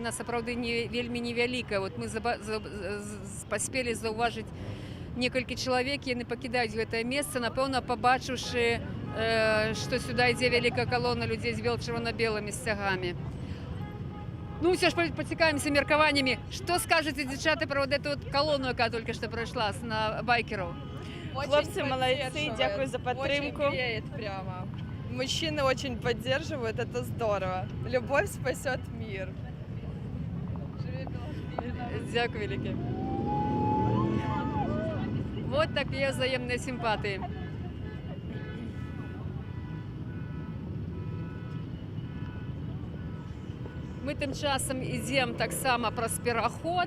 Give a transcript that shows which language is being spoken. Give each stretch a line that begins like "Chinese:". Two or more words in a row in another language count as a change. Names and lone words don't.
Belarusian: Яна сапраўды вельмі невялікая. Вот мы паспелі заўважыць некалькі чалавек, яны пакідаюць гэтае месца, напэўна, пабачыўшы, што сюда ідзе вялікая калона людзей з чырвона-белымі сцягамі. Ну, ўсё ж пацікавімся меркаваннямі. Што скажаце, дзяўчаты, пра
Russian: эту колонну,
Belarusian: якая толькі што прайшла на байкераў? Хлопцы молодцы, дякую за падтрымку.
Russian: Очень греет прямо. Мужчины очень поддерживают, это здорово. Любовь спасет мир.
Belarusian: Дякую вялікі. Вот такія взаемныя сімпатыі. Мы тым часам ідзем таксама праз пераход.